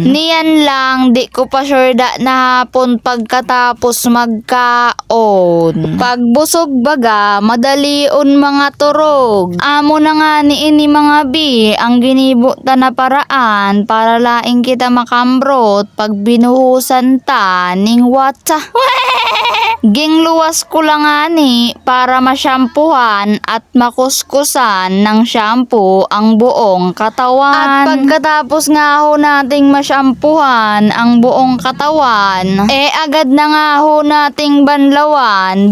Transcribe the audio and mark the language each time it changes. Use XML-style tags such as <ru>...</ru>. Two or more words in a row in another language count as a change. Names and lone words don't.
<bik>Niyan lang di ko pa sure da na hapon pagkatapos magkaon. Pagbusog baga madalion mga turog. Amo na nga ni ini mga B ang ginibo ta na paraan para laing kita makambrot pag binuhusan ta ning watsa. Gingluwas ko lang nga ni para masyampuhan at makuskusan ng shampoo ang buong katawan.</bik> <tl>At pagkatapos nga ho nating masyampuhan ang buong katawan, agad na nga ho nating banlawan.</tl>